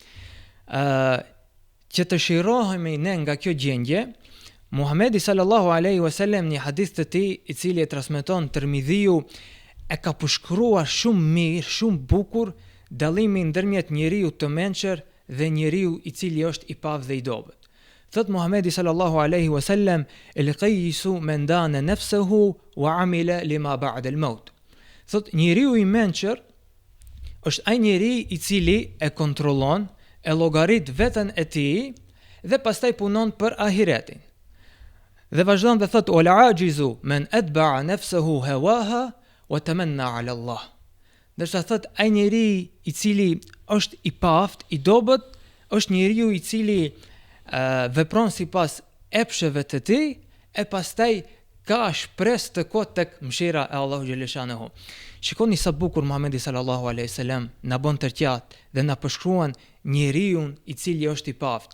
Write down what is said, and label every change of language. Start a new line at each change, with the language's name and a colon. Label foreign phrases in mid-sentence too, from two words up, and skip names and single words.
Albanian: Që të shirohemi ne nga kjo gjendje, Muhamedi
Arabic: صلى الله عليه وسلم
Albanian: në hadith të tij I cili e transmeton Tirmidhiu e ka përshkruar shumë mirë, shumë bukur dallimin ndërmjet njeriu të mençur dhe njeriu I cili është I pavë dhe I dobët. Thot Muhamedi
Arabic: صلى الله عليه وسلم الكيس من دان نفسه وعمل لما بعد الموت.
Albanian: Thot njeriu I mençur është ai njeri I cili e kontrollon, e llogarit veten e tij dhe pastaj punon për ahiretin. Dhe vazhdon dhe thot
Arabic: والعاجز من أتبع نفسه هواها وتمنى على الله.
Albanian: Dërsa thot ai njeri I cili është I paaft, I dobët, është njeriu I cili vepron sipas epsheve të tij e pastaj ka shpresë të kot tek mëshira e Allahu xhaleshanuhu. Shikoni sa bukur Muhamedi
Arabic: صلى الله عليه وسلم
Albanian: na bën tërqat dhe na përshkruan njeriu I cili është I paaft.